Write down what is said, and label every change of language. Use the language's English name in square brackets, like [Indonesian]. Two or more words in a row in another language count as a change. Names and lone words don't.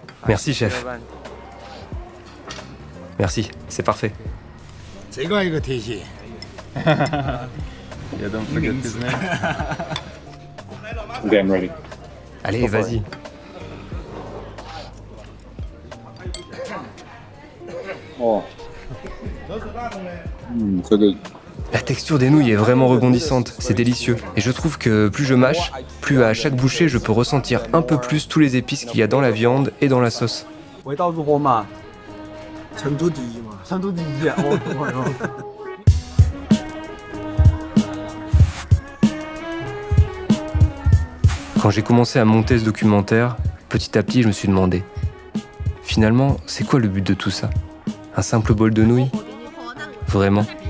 [French] Merci, chef. Merci, c'est parfait. [Chinese] 这个一个特写。 [English] You don't forget his name. Okay, I'm ready. [French] Allez, vas-y. Oh. [English] So good. [French] La texture des nouilles est vraiment rebondissante, c'est délicieux. Et je trouve que plus je mâche, plus à chaque bouchée je peux ressentir un peu plus tous les épices qu'il y a dans la viande et dans la sauce. [Chinese] 味道如何嘛？成都第一嘛。成都第一。哦。 [French] Quand j'ai commencé à monter ce documentaire, petit à petit je me suis demandé, finalement, c'est quoi le but de tout ça? Un simple bol de nouilles? Vraiment?